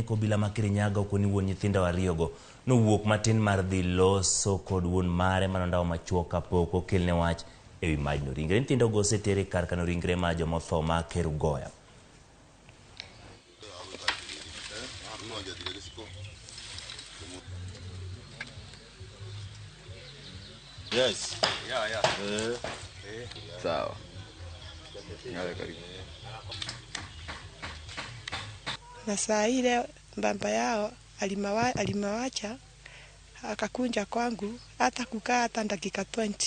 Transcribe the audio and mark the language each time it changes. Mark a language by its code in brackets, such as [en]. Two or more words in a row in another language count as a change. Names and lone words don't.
[luo] Kobila ma Kirinyaga okoni wuon nyithindo ariyo go nowuok matin mar dhi loso kod wuon mare manondawo machuo kapok okelne wach ewi majno. Ringre nyithindo go osetere kar kano ringre ma jomotho ma Kerugoya. Yes. Yeah. [sw] Sawa. Na saa ile baba yao alimawacha akakunja kwangu hata kukaa hata dakika 20.